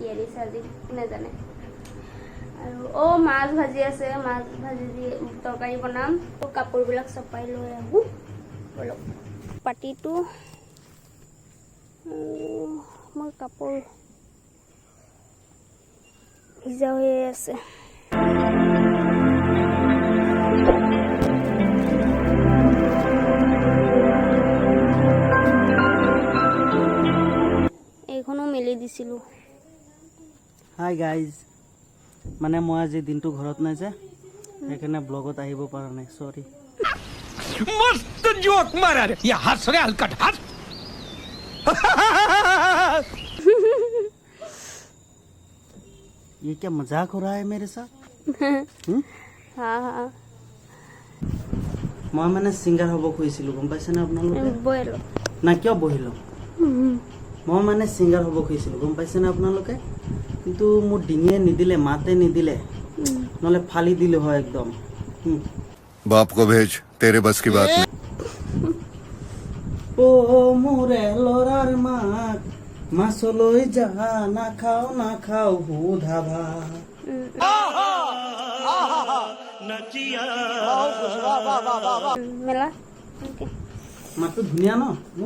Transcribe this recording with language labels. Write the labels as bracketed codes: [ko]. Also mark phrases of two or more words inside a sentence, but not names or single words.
[as] আনিছে আজি কোনে জানে আৰু ও মাছ ভাজি আছে মাছ ভাজি দি তৰকাৰী বনাম তো কাপোৰ বিলাক চপাই লৈ আহো বলো পাটিটো মোৰ কাপোৰ ভিজা হৈ আছে মেলি দিছিলো [en] hi guys [as] মানে মই আজি দিনটো ঘৰত নাই যে সেইকাৰণে ব্লগত আহিব পৰা নাই সৰি [hi] मस्त जोक मारा रे ये हंस रे हलकट हंस ये क्या मजाक हो रहा है मेरे साथ हाँ [as] মই মানে সিঙ্গাৰ হ'ব খুজিছিলো গম পাইছে না আপোনালোকে বইলো না কিয় বহিলো মই মানে সিঙ্গাৰ হ'ব খুজিছিলো গম পাইছে না আপোনালোকে কিন্তু মোৰ ডিঙিয়ে নিদিলে মাতে নিদিলে নহলে ফালি দিলে হয় একদম [hi] बाप को भेज तेरे बस की बात नहीं [as] ও মোরে লরার মাক মাছলৈ যা না খাও হুধা ভা মেলা মাতটো ধুনীয়া ন মোৰ